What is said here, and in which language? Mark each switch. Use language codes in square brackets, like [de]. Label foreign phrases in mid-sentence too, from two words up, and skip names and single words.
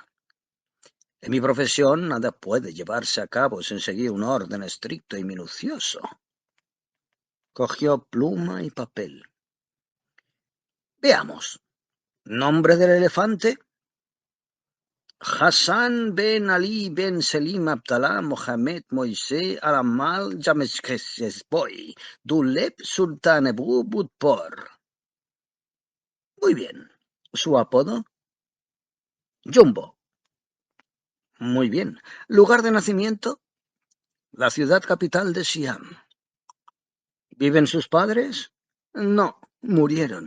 [es] En mi profesión nada puede llevarse a cabo sin seguir un orden estricto y minucioso». Cogió pluma y papel. «Veamos. Nombre del elefante: Hassan ben Ali ben Selim Abdallah Mohamed Moise Alamal Jameshkesboy Duleb Sultan Ebu Budpor». «Muy bien. ¿Su apodo?» «Jumbo». «Muy bien. ¿Lugar de nacimiento?» «La ciudad capital de Siam». ¿Viven sus padres?» «No, murieron».